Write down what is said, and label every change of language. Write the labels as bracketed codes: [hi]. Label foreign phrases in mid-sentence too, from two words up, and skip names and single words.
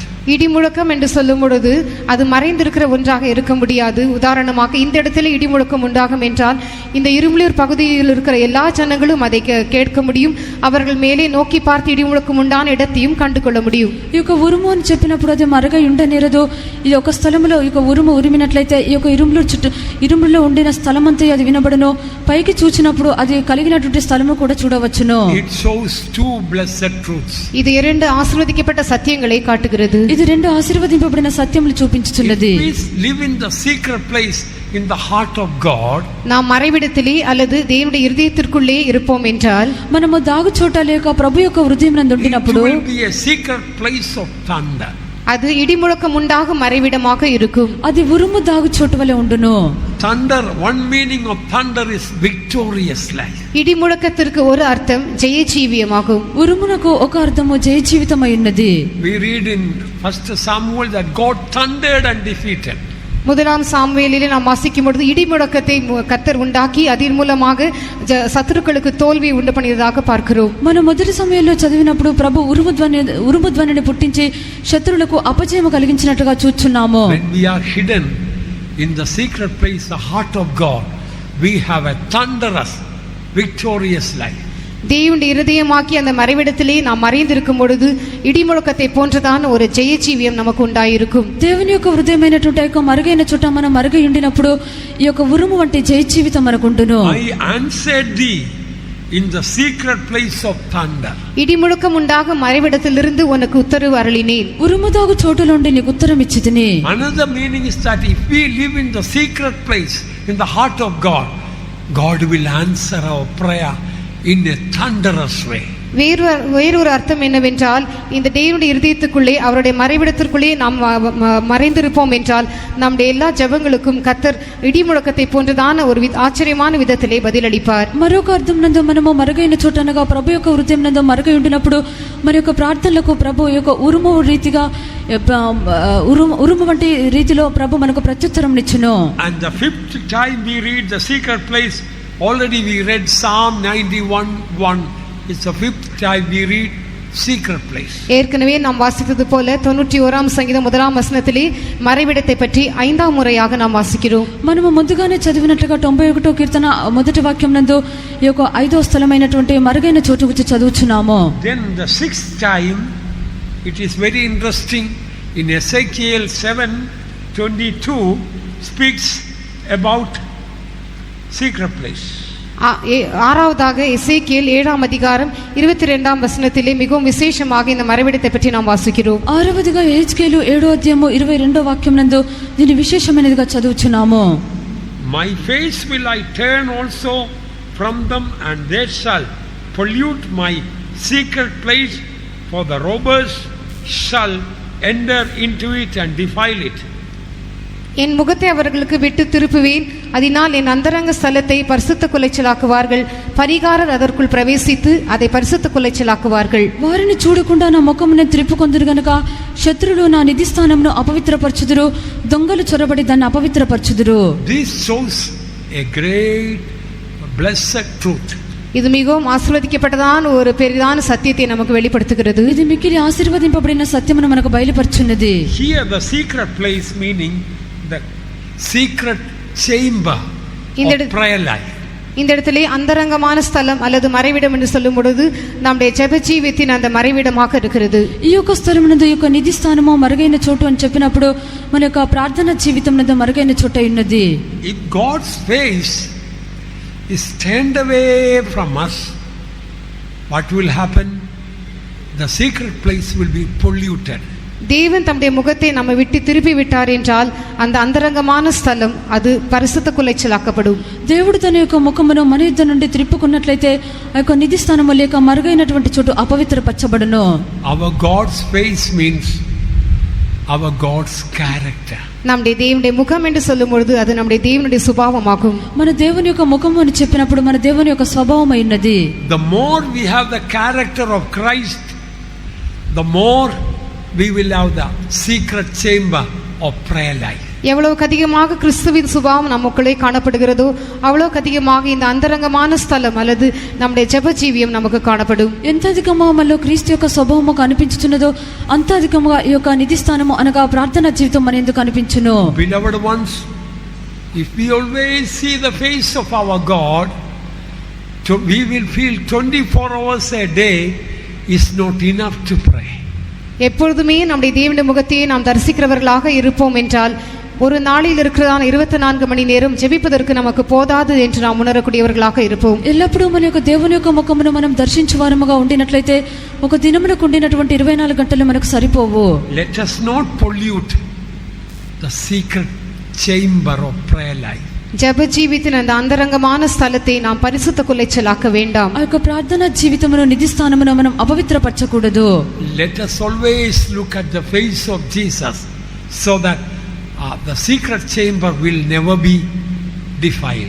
[ta] இடிமுழக்கம் என்று சொல்லும் பொழுது அது மறைந்திருக்கிற ஒன்றாக இருக்க முடியாது. உதாரணமாக இந்த இடத்துல இடிமுழக்கம் உண்டாகும் என்றால் இந்த இரும்புலியூர் பகுதியில் இருக்கிற எல்லா ஜனங்களும் அதை கேட்க முடியும். அவர்கள் மேலே நோக்கி பார்த்து இடிமுழக்கம் உண்டான இடத்தையும் கண்டு கொள்ள முடியும். [te] ఈ యొక్క ఉరుము అని చెప్పినప్పుడు అది మరగా ఉండనేరదు. ఈ యొక్క స్థలములో ఈ యొక్క ఉరుము ఉరిమినట్లయితే ఈ యొక్క ఇరుములో ఉండిన స్థలమంతా అది వినబడను. పైకి చూచినప్పుడు అది కలిగినటువంటి స్థలము కూడా చూడవచ్చును. [en] It shows two blessed truths. [ta] இது இரண்டு ஆசீர்வதிக்கப்பட்ட சத்தியங்களை காட்டுகிறது. [te] ఇది రెండు ఆశీర్వదింపబడిన సత్యములు చూపించుచున్నది. [en] Please live in the secret place in the heart of God. [ta] நாம் மறைவிடத்திலே அல்லது தேவனுடைய இதயத்திற்குள்ளே இருப்போம் என்றால் [te] మనము దాగు చోట లేక ప్రభు యొక్క హృదయం నందు ఉండినప్పుడు [en] it will be a secret place of thunder. [ta] அது இடிமுழக்கம் உண்டாகும் மறைவிடமாக இருக்கும். [te] అది ఉరుము దాగు చోటు వలె ఉండును. [en] Thunder, one meaning of thunder is victorious life. [ta] இடிமுழக்கத்திற்கு ஒரு அர்த்தம் ஜெய ஜீவியமாகும். [te] ఉరుమునకు ఒక అర్థము జయ జీవితమై ఉన్నది. [en] We read in 1 Samuel that God thundered and defeated. [ta] முதலாம் சாமுவேலிலே நாம் வாசிக்கும் பொழுது இடிமுழக்கத்தை கர்த்தர் உண்டாக்கி அதன் மூலமாக சத்துருக்களுக்கு தோல்வி உண்டு பண்ணியதாக பார்க்கிறோம். [te] మనం మొదటి సమయంలో చదివినప్పుడు ప్రభు ఉరుము ధ్వనిని పుట్టించి శత్రువులకు అపజయము కలిగించినట్టుగా చూస్తున్నాము. [en] When we are hidden in the secret place, the heart of God, we have a thunderous, victorious life. [ta] தேவனுடைய இருதயமாக்கி அந்த மறைவிடத்திலே நாம் மறைந்திருக்கும் பொழுது இடிமுழக்கத்தை போன்றதான ஒரு ஜெய ஜீவியம் நமக்கு உண்டாயிருக்கும். [te] దేవుని యొక్క హృదయమైనటువంటి యొక్క మరుగైన చోట మనం మరుగై ఉండినప్పుడు ఈ యొక్క ఉరుము వంటి జయ జీవితం మనకు ఉండును. [en] I answered thee in the secret place of thunder. [ta] இடிமுழக்கம் உண்டாகும் மறைவிடத்திலிருந்து உனக்கு உத்தரவு அருளினேன். [te] ఉరుము దాగు చోటు నుండి నీకు ఉత్తరం ఇచ్చితిని. [en] Another meaning is that if we live in the secret place in the heart of God, God will answer our prayer in a thunderous way. [ta] வேறொரு அர்த்தம் என்னவென்றால் இந்த தேவனுடைய இருதயத்துக்குள்ளே அவருடைய மறைவிடத்திற்குள்ளே நாம் மறைந்திருப்போம் என்றால் நம்முடைய எல்லா ஜெபங்களுக்கும் கர்த்தர் இடிமுழக்கத்தை போன்றதான ஒரு ஆச்சரியமான விதத்திலே பதிலளிப்பார். [te] మరొక అర్థం నందు మనము మరుగైన చోట అనగా ప్రభు యొక్క హృదయం నందు మరుగై ఉండినప్పుడు మన యొక్క ప్రార్థనలకు ప్రభు యొక్క ఉరుము రీతిగా ఉరుము వంటి రీతిలో ప్రభు మనకు ప్రత్యుత్తరం ఇచ్చును. [en] And the fifth time we read the secret place, already we read Psalm 91:1. It's the fifth time we read secret place. [ta] ஏற்கனவே நாம் வாசித்தது போல 91ஆம் சங்கீதம் முதலாம் வசனத்திலே மறைவிடத்தை பற்றி 5ஆம் முறையாக நாம் வாசிக்கிறோம். [te] మనము ముందుగానే చదివినట్లుగా 91వ కీర్తన మొదటి వాక్యం నందు ఈ యొక్క 5వ స్థలమైనటువంటి మరుగైన చోటు గురించి చదువుచున్నాము. [en] Then the sixth time, it is very interesting, in Ezekiel 7:22 speaks about secret place. [ta] ஆறாவதாக எசேக்கியேல் 7ஆம் அதிகாரம் 22ஆம் வசனத்திலே மிகவும் விசேஷமாக இந்த மறைவிடத்தை பற்றி நாம் வாசிக்கிறோம். [te] ఆరవదిగా ఎహెజ్కేలు 7వ అధ్యాయము 22వ వాక్యం నందు దీని విశేషమైనదిగా చదువుచున్నాము. [en] My face will I turn also from them, and they shall pollute my secret place, for the robbers shall enter into it and defile it. [ta] என் முகத்தை அவர்களுக்கு விட்டு திருப்புவேன், அதனால் என் அந்தரங்க ஸ்தலத்தை பரிசுத்த குலைச்சலாக்குவார்கள், பரிகாரர் அதற்குள் பிரவேசித்து அதை பரிசுத்த குலைச்சலாக்குவார்கள். [te] వారిని చూడకుండా నా ముఖమును త్రిప్పుకొందురు గనుక శత్రులు నా నిధి స్థానమును అపవిత్రపరచుదురు, దొంగలు చొరబడి దాన్ని అపవిత్రపరచుదురు. [en] This shows a great blessed truth. [ta] இது மிகவும் ஆசீர்வதிக்கப்பட்டதான ஒரு பெரிதான சத்தியத்தை நமக்கு வெளிப்படுத்துகிறது. [te] ఇది మిక్కిలి ఆశీర్వదింపబడిన సత్యమును మనకు బయలుపరుచున్నది. [en] Here the secret place meaning the secret chamber of prayer life. [ta] இந்த இடத்திலே அந்தரங்கமான ஸ்தலம் அல்லது மறைவிடம் என்று சொல்லும் பொழுது நம்முடைய ஜெப ஜீவியத்தின் அந்த மறைவிடமாக இருக்கிறது. [te] ఈ యొక్క స్థలమునందు ఈ యొక్క నిధి స్థానము మరుగైన చోటు అని చెప్పినప్పుడు మన యొక్క ప్రార్థన జీవితం నందు మరుగైన చోటు ఉన్నది. [en] If God's face is turned away from us, what will happen? The secret place will be polluted. [ta] தேவன் தம்முடைய முகத்தை நம்ம விட்டு திருப்பி விட்டார் என்றால் அந்த அந்தரங்கமான ஸ்தலம் அது பரிசுத்த குலைச்சலாக்கப்படும். [te] దేవుడు తన యొక్క ముఖమును మన యుద్ధ నుండి త్రిప్పుకున్నట్లయితే ఆ యొక్క నిధి స్థానము లేక మరుగైనటువంటి చోటు అపవిత్రపరచబడును. [en] Our God's face means our God's character. [ta] நம்முடைய தேவனுடைய முகம் என்று சொல்லும் பொழுது அது நம்முடைய தேவனுடைய சுபாவமாகும். [te] మన దేవుని యొక్క ముఖము అని చెప్పినప్పుడు మన దేవుని యొక్క స్వభావం అయినది. [en] The more we have the character of Christ, the more we will have the secret chamber of prayer life. [ta] எவ்வளவுக்கு அதிகமாக கிறிஸ்துவின் சுபாவம் நமக்குள்ளே காணப்படுகிறதோ அவ்வளவுக்கு அதிகமாக இந்த அந்தரங்கமான ஸ்தலம் அல்லது நம்முடைய ஜெப ஜீவியம் நமக்கு காணப்படும். [te] ఎంత అధికంగా మనలో క్రీస్తు యొక్క స్వభావము కనిపించుచున్నదో అంత అధికంగా ఈ యొక్క నిధి స్థానము అనగా ప్రార్థనా జీవితం మన యందు కనిపించును. [en] Beloved ones, if we always see the face of our God, we will feel 24 hours a day is not enough to pray. [ta] எப்பொழுதுமே நம்முடைய தேவனுடைய முகத்தையே நாம் தரிசிக்கிறவர்களாக இருப்போம் என்றால் ஒரு நாளில் இருக்கிறதான 24 மணி நேரம் ஜெபிப்பதற்கு நமக்கு போதாது என்று நாம் உணரக்கூடியவர்களாக இருப்போம். [te] ఎల్లప్పుడూ మన యొక్క దేవుని యొక్క ముఖమును మనం దర్శించువారముగా ఉండినట్లయితే ఒక దినమునకు ఉండినటువంటి 24 గంటలు మనకు సరిపోవు. [en] Let us not pollute the secret chamber of prayer life. [ta] ஜெப ஜீவித்தின் அந்த அந்தரங்கமான ஸ்தலத்தை நாம் பரிசுத்த குலைச்சலாக்க வேண்டாம். [te] ఆ యొక్క ప్రార్థన జీవితమును నిధి స్థానమును మనం అపవిత్రపరచకూడదు. [en] Let us always look at the face of Jesus so that the secret chamber will never be defiled.